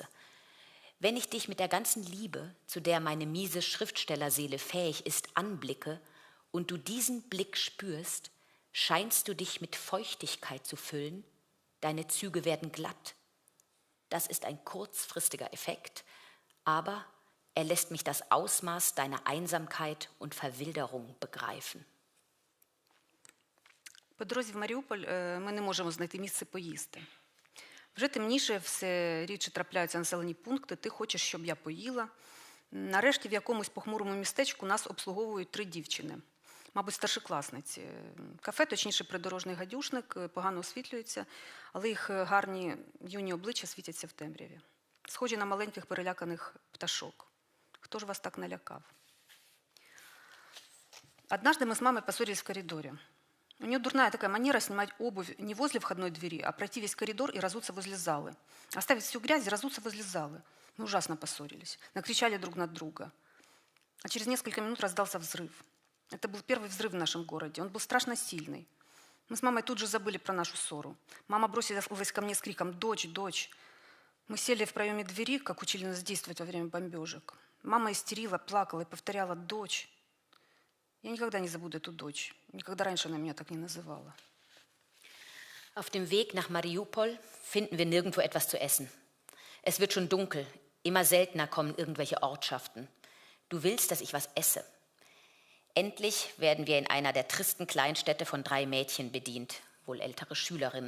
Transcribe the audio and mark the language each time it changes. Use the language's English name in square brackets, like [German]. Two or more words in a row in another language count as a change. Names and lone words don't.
[German] Wenn ich dich mit der ganzen Liebe, zu der meine miese Schriftstellerseele fähig ist, anblicke und du diesen Blick spürst, scheinst du dich mit Feuchtigkeit zu füllen, deine Züge werden glatt. Das ist ein kurzfristiger Effekt, aber er lässt mich das Ausmaß deiner Einsamkeit und Verwilderung begreifen. [Ukrainian] По дорозі в Маріуполь ми не можемо знайти місце поїсти. Вже темніше, все рідше трапляються населені пункти, ти хочеш, щоб я поїла. Нарешті в якомусь похмурому містечку нас обслуговують 3 дівчини, мабуть, старшокласниці. Кафе, точніше, придорожний гадюшник, погано освітлюється, але їх гарні юні обличчя світяться в темряві. Схожі на маленьких переляканих пташок. Хто ж вас так налякав? [Russian] Однажды мы с мамой поссорились в коридоре. У нее дурная такая манера снимать обувь не возле входной двери, а пройти весь коридор и разуться возле залы. Оставить всю грязь и разуться возле залы. Мы ужасно поссорились, накричали друг на друга. А через несколько минут раздался взрыв. Это был первый взрыв в нашем городе. Он был страшно сильный. Мы с мамой тут же забыли про нашу ссору. Мама бросилась ко мне с криком «Дочь, дочь!». Мы сели в проеме двери, как учили нас действовать во время бомбежек. Мама истерила, плакала и повторяла «Дочь!». Я никогда не забуду эту дочь. Никогда раньше она меня так не называла. [German] Auf dem Weg nach Mariupol finden wir nirgendwo etwas zu essen. Es wird schon dunkel. Immer seltener kommen irgendwelche Ortschaften. Du willst, dass ich was esse. Endlich werden wir in einer der tristen Kleinstädte von 3 Mädchen bedient, wohl ältere Schülerinnen.